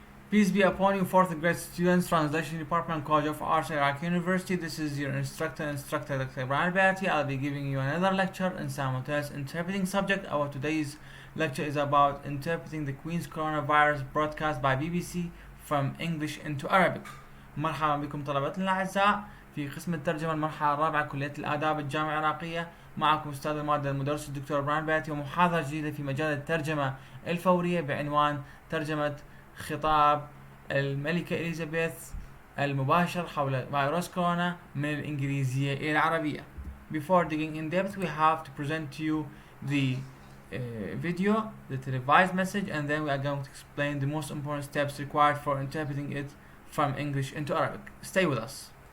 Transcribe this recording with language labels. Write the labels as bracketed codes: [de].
[en] Peace be upon you, fourth grade students, Translation Department, College of Arts, Iraq University. This is your instructor, Dr. Ibrahim Bati. I'll be giving you another lecture in simultaneous interpreting subject. Our today's lecture is about interpreting the Queen's Coronavirus broadcast by BBC from English into Arabic. [ar] مرحبا بكم طلبتنا الأعزاء في قسم الترجمة المرحلة الرابعة كلية الآداب الجامعة العراقية. معكم أستاذ المادة المدرس الدكتور إبراهيم باتي ومحاضرة جديدة في مجال الترجمة الفورية بعنوان ترجمة خطاب الملكة إليزابيث المباشر حول فيروس كورونا من الإنجليزية إلى العربية. [en] Before digging in depth, we have to present to you the video, the televised message, and then we are going to explain the most important steps required for interpreting it from English into Arabic. Stay with us.